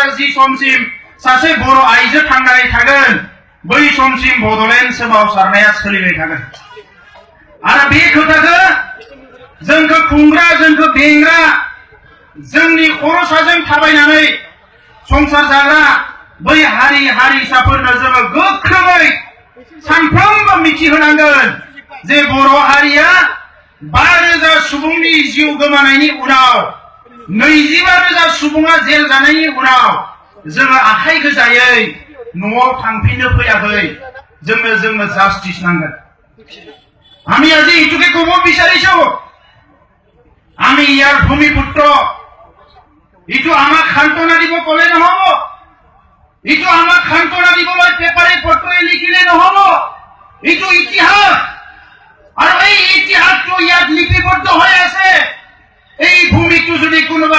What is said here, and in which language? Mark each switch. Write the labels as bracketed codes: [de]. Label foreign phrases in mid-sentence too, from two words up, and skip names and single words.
[brx] जि समसिम सासे बर' आइजो थांनानै थागोन बै समसिम बड'लेण्ड सोमावसारनाया सोलिबाय थागोन आरो बे खोथाखौ जोंखौ खुंग्रा जोंखौ बेंग्रा जोंनि खर'साजों थाबायनानै संसार जाग्रा बै हारि हारिसाफोरनो जोङो गोख्रोङै सानफ्रोमबो मिथिहोनांगोन जे बर' हारिया 5,000 सुबुंनि जिउ गोमानायनि उनाव 25,000 सुबुङा जेल जानायनि उनाव जोङो आखाइ गोजायै न'आव थांफिननो फैयाखै जोंनो [as] জাস্টিস নাঙ্গন আমি আজি ইটুকে কব বিচাৰিছো আমি ইয়াৰ ভূমিপুত্ৰ ইটো আমাক খান্তনা দিব কলে নহব ইটো আমাক খান্তনা দিবলৈ পেপাৰে পত্ৰই লিখিলে নহব ইটো ইতিহাস আৰু এই ইতিহাসটো ইয়াত লিপিবদ্ধ হৈ আছে এই ভূমিটো যদি কোনোবা